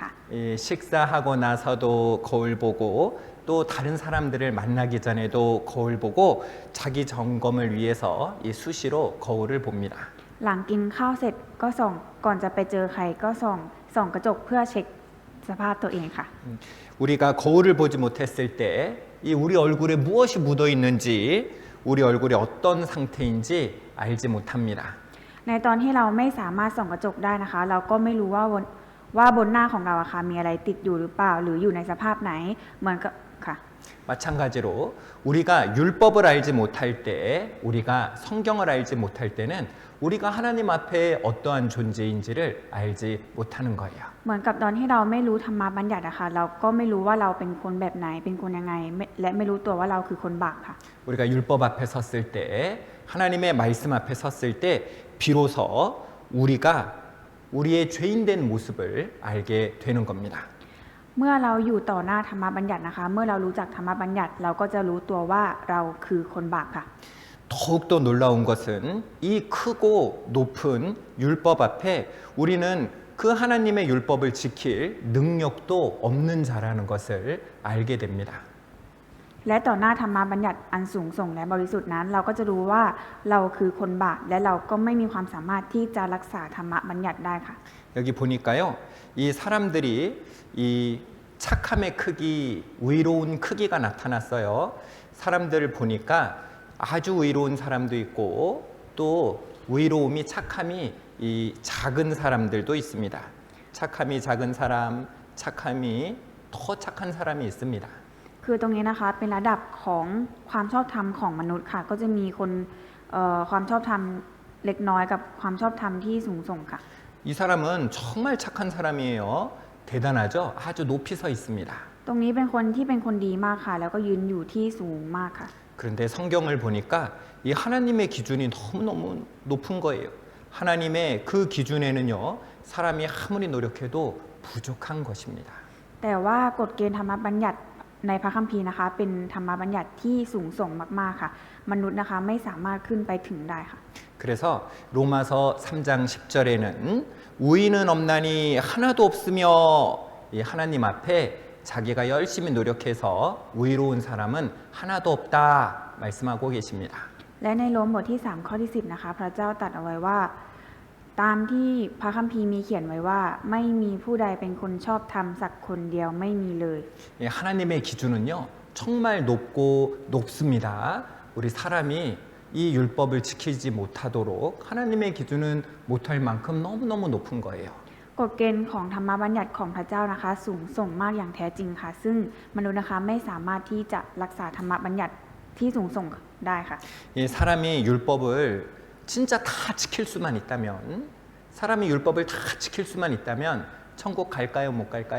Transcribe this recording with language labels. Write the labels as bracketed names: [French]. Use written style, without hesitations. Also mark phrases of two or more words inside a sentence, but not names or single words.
[Korean] 식사하고 나서도 거울 보고 또 다른 사람들을 만나기 전에도 거울 보고 자기 점검을 위해서 이 수시로 거울을 봅니다. [Thai] หลังกินข้าวเสร็จก็ส่องก่อนจะไปเจอใครก็ส่องกระจกเพื่อเช็คสภาพตัวเองค่ะ [Korean] 우리가 거울을 보지 못했을 때 이 우리 얼굴에 무엇이 묻어 있는지 우리 얼굴이 어떤 상태인지 알지 못합니다. [Thai] ในตอนที่เราไม่สามารถส่องกระจกได้นะคะ เราก็ไม่รู้ว่าบนหน้าของเราอะค่ะมีอะไรติดอยู่หรือเปล่าหรืออยู่ในสภาพไหนเหมือนกับค่ะ [Korean] 마찬가지로 우리가 율법을 알지 못할 때 우리가 성경을 알지 못할 때는 우리가 하나님 앞에 어떠한 존재인지를 알지 못하는 거예요. [Thai] เหมือนกับตอนที่เราไม่รู้ธรรมบัญญัติอะค่ะเราก็ไม่รู้ว่าเราเป็นคนแบบไหนเป็นคนยังไงและไม่รู้ตัวว่าเราคือคนบาปค่ะ [Korean] 우리가 율법 앞에 섰을 때 하나님의 말씀 앞에 섰을 때 비로소 우리가 우리의 죄인된 모습을 알게 되는 겁니다. [Thai] เมื่อเราอยู่ต่อหน้าธรรมบัญญัตินะคะ เมื่อเรารู้จักธรรมบัญญัติเราก็จะรู้ตัวว่าเราคือคนบาปค่ะ [Korean] 더욱더 놀라운 것은 이 크고 높은 율법 앞에 우리는 그 하나님의 율법을 지킬 능력도 없는 자라는 것을 알게 됩니다. [Thai] และต่อหน้าธรรมบัญญัติอันสูงส่งและบริสุทธิ์นั้น เราก็จะรู้ว่าเราคือคนบาปและเราก็ไม่มีความสามารถที่จะรักษาธรรมบัญญัติได้ค่ะ [Korean] 여기 보니까요, 이 사람들이 이 착함의 크기, 의로운 크기가 나타났어요. 사람들을 보니까 아주 의로운 사람도 있고 또 의로움이 착함이 이 작은 사람들도 있습니다. 착함이 작은 사람, 착함이 더 착한 사람이 있습니다. [Thai] คือตรงนี้นะคะเป็นระดับของความชอบธรรมของมนุษย์ค่ะก็จะมีคนความชอบธรรมเล็กน้อยกับความชอบธรรมที่สูงส่งค่ะ [Korean] 이 사람은 정말 착한 사람이에요. 대단하죠? 아주 높이 서 있습니다. [Thai] ตรงนี้เป็นคนที่เป็นคนดีมากค่ะแล้วก็ยืนอยู่ที่สูงมากค่ะ [Korean] 그런데 성경을 보니까 이 하나님의 기준이 너무너무 높은 거예요. 하나님의 그 기준에는요, 사람이 아무리 노력해도 부족한 것입니다. [Thai] แต่ว่ากฎเกณฑ์ธรรมบัญญัติในพระคัมภีร์นะคะเป็นธรรมบัญญัติที่สูงส่งมากๆค่ะมนุษย์นะคะไม่สามารถขึ้นไปถึงได้ค่ะ [Korean] 그래서 로마서 3장 10절에는 우위는 없나니 하나도 없으며 이 하나님 앞에 자기가 열심히 노력해서 의로운 사람은 하나도 없다 말씀하고 계십니다. [Thai] และในโรมบทที่3ข้อที่10นะคะพระเจ้าตรัสเอาไว้ว่าตามที่พระคัมภีร์มีเขียนไว้ว่าไม่มีผู้ใดเป็นคนชอบธรรมสักคนเดียวไม่มีเลย [Korean] 하나님의 기준은요 정말 높고 높습니다. 우리 사람이 이 율법을 지키지 못하도록 하나님의 기준은 못할 만큼 너무너무 높은 거예요. [Thai] กฎเกณฑ์ของธรรมบัญญัติของพระเจ้านะคะสูงส่งมากอย่างแท้จริงค่ะซึ่งมนุษย์นะคะไม่สามารถที่จะรักษาธรรมบัญญัติที่สูงส่งได้ค่ะ [Korean] 이 사람이 율법을 진짜 다 지킬 수만 있다면 사람이 율법을 다 지킬 수만 있다면 천국 갈까요 못 갈까요?